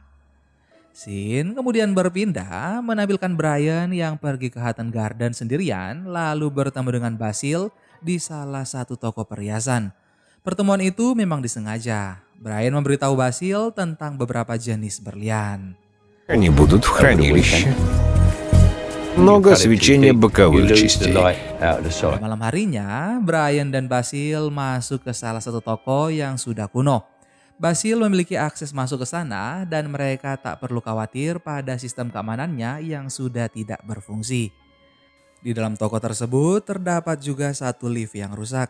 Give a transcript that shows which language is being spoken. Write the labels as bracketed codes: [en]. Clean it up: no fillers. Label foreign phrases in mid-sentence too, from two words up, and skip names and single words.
[id] Scene kemudian berpindah menampilkan Brian yang pergi ke Hatton Garden sendirian lalu bertemu dengan Basil di salah satu toko perhiasan. Pertemuan itu memang disengaja. Brian memberitahu Basil tentang beberapa jenis berlian. [ru] Они будут в хранилище. Много свечения боковых частей. [id] Pada malam harinya, Brian dan Basil masuk ke salah satu toko yang sudah kuno. Basil memiliki akses masuk ke sana dan mereka tak perlu khawatir pada sistem keamanannya yang sudah tidak berfungsi. Di dalam toko tersebut terdapat juga satu lift yang rusak.